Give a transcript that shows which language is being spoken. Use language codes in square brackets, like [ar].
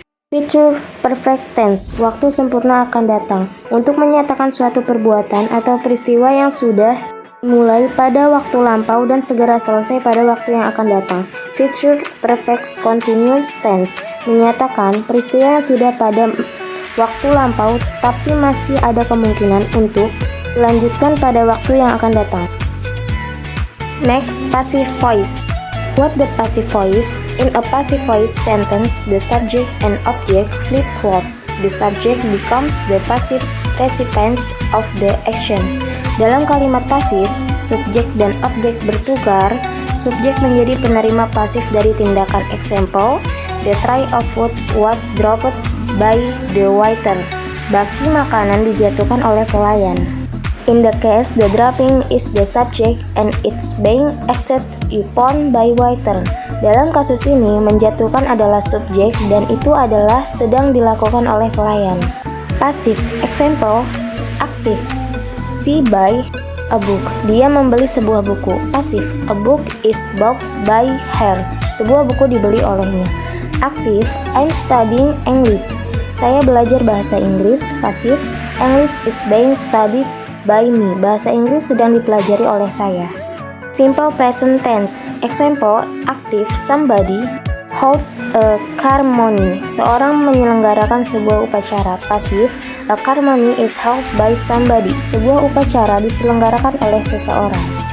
[id] Future perfect tense, waktu sempurna akan datang, untuk menyatakan suatu perbuatan atau peristiwa yang sudah dimulai pada waktu lampau dan segera selesai pada waktu yang akan datang. Future perfect continuous tense menyatakan peristiwa yang sudah pada waktu lampau tapi masih ada kemungkinan untuk dilanjutkan pada waktu yang akan datang. [en] Next, passive voice. What the passive voice? In a passive voice sentence, the subject and object flip-flop. The subject becomes the passive recipient of the action. [id] Dalam kalimat pasif, subjek dan objek bertukar. Subjek menjadi penerima pasif dari tindakan. [en] Example, the tray of food was dropped by the waiter. [id] Baki makanan dijatuhkan oleh pelayan. [en] In the case, the dropping is the subject and it's being acted upon by waiter. [id] Dalam kasus ini, menjatuhkan adalah subjek dan itu adalah sedang dilakukan oleh pelayan. [en] Pasif, example, aktif, she buy a book. [id] Dia membeli sebuah buku. [en] Pasif, a book is bought by her. [id] Sebuah buku dibeli olehnya. Aktif, [en] I'm studying English. [id] Saya belajar bahasa Inggris. [en] Pasif, English is being studied by me. [id] Bahasa Inggris sedang dipelajari oleh saya. [en] Simple present tense. Example, aktif, somebody holds a ceremony. [id] Seorang menyelenggarakan sebuah upacara. [en] Pasif, a ceremony is held by somebody. [id] Sebuah upacara diselenggarakan oleh seseorang.